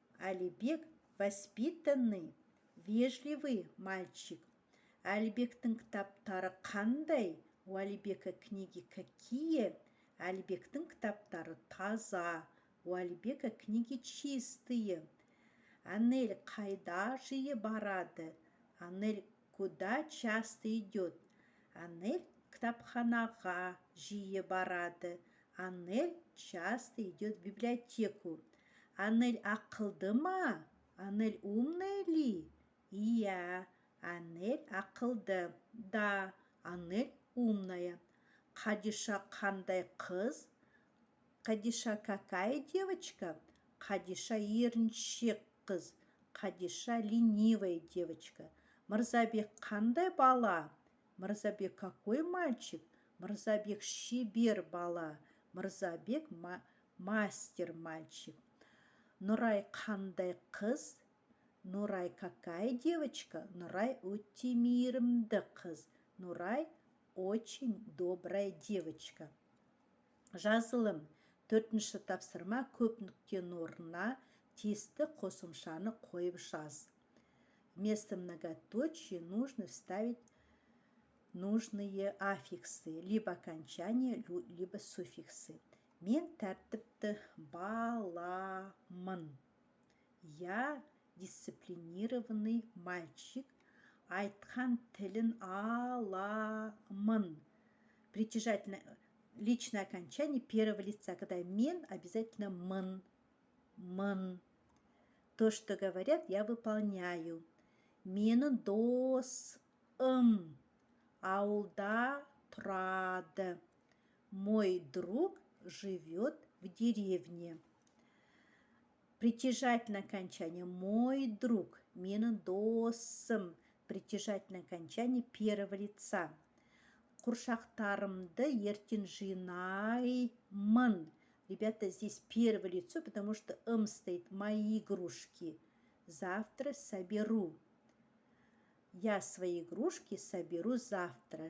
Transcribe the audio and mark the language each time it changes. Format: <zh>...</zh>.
<ru>Әлібек воспитанный, вежливый мальчик.</ru> <kk>Әлібектің кітаптары қандай?</kk> <ru>У Әлібека книги какие?</ru> <kk>Әлібектің кітаптары таза.</kk> <ru>У Әлібека книги чистые.</ru> <kk>Анель қайда жиі барады?</kk> <ru>Анель куда часто идет?</ru> <kk>Анель кітапханаға жиі барады.</kk> <ru>Анель часто идет в библиотеку.</ru> <kk>Анель ақылды ма?</kk> <ru>Анель умная ли?</ru> <kk>Иә, Анель ақылды.</kk> <ru>Да, Анель умная.</ru> <kk>Қадиша қандай қыз?</kk> <ru>Қадиша какая девочка?</ru> <kk>Қадиша еріншек қыз.</kk> <ru>Қадиша ленивая девочка.</ru> <kk>Мырзабек қандай бала?</kk> <ru>Мырзабек какой мальчик?</ru> <kk>Мырзабек шебер бала.</kk> <ru>Мырзабек мастер мальчик.</ru> <kk>Нұрай қандай қыз?</kk> <ru>Нұрай какая девочка?</ru> <kk>Нұрай өте мейірімді қыз.</kk> <ru>Нұрай очень добрая девочка.</ru> <kk>Жазылым. 4-ші тапсырма көп нүктенің орнына тиісті қосымшаны қойып жаз.</kk> <ru>Вместо многоточия нужно вставить нужные аффиксы, либо окончания, либо суффиксы.</ru> <kk>Мен тәртіпті баламын.</kk> <ru>Я дисциплинированный мальчик.</ru> <kk>Айтқан тілін аламын.</kk> <ru>Притяжательное личное окончание первого лица, когда мен обязательно мын. То, что говорят, я выполняю.</ru> <kk>Менің досым ауылда тұрады.</kk> <ru>Мой друг живет в деревне. Притяжательное окончание мой друг.</ru> <kk>Менің досым.</kk> <ru>Притяжательное окончание первого лица.</ru> <kk>Куршақтарымды ертең жинаймын.</kk> <ru>Ребята, здесь первое лицо, потому что стоит. Мои игрушки. Завтра соберу. Я свои игрушки соберу завтра.</ru>